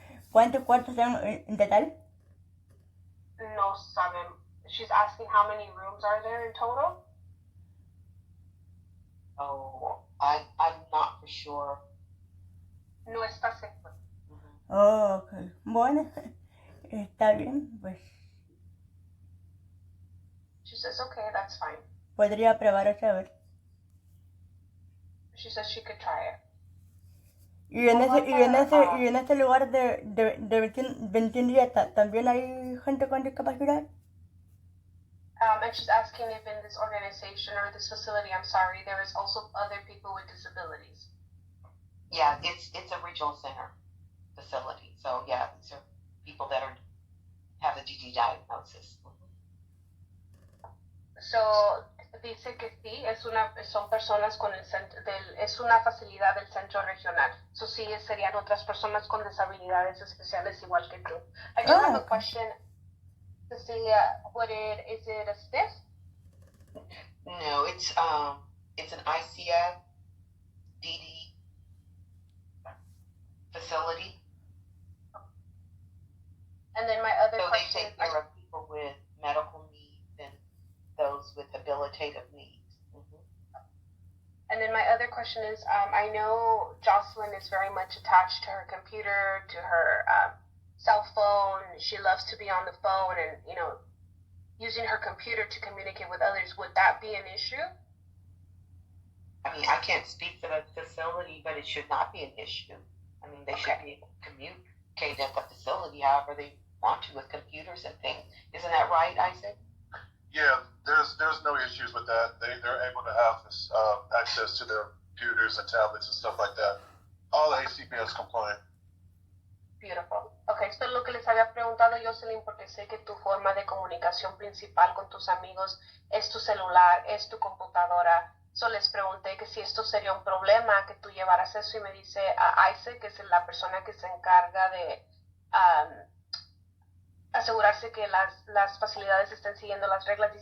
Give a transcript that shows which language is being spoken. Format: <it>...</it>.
<es>¿Cuántos cuartos son en total? No saben.</es> <en>She's asking how many rooms are there in total? Oh, I'm not for sure.</en> <es>No está seguro. Oh, ok. Bueno, está bien, pues.</es> <en>She says, okay, that's fine.</en> <es>Podría probar a saber.</es> <en>She says she could try it.</en> <es>Y en ese lugar de 21 días, ¿también hay gente con discapacidad?</es> <en>And she's asking if in this organization or this facility, I'm sorry, there is also other people with disabilities. Yeah, it's a regional center facility. So yeah, these are people that have the DD diagnosis.</en> <es>So dice que sí, son personas con es una facilidad del centro regional. So sí, serían otras personas con disabilidades especiales igual que tú.</es> <en>I just have a question, Cecilia. Is it a SNF? No, it's an ICF DD facility. And then my other so question they take care of people with medical needs and those with habilitative needs. And then my other question is, I know Jocelyn is very much attached to her computer, to her cell phone. She loves to be on the phone and, using her computer to communicate with others. Would that be an issue? I mean, I can't speak for the facility, but it should not be an issue. I mean, they should be able to communicate at the facility however they want to with computers and things. Isn't that right, Isaac? Yeah, there's no issues with that. They're able to have this, access to their computers and tablets and stuff like that. All the ACPS compliant. Beautiful.</en> <es>Okay, esto es lo que les había preguntado, Jocelyn, porque sé que tu forma de comunicación principal con tus amigos es tu celular, es tu computadora. So les pregunté que si esto sería un problema, que tú llevaras eso, y me dice a Isaac, que es la persona que se encarga de asegurarse que las facilidades estén siguiendo las reglas.</es>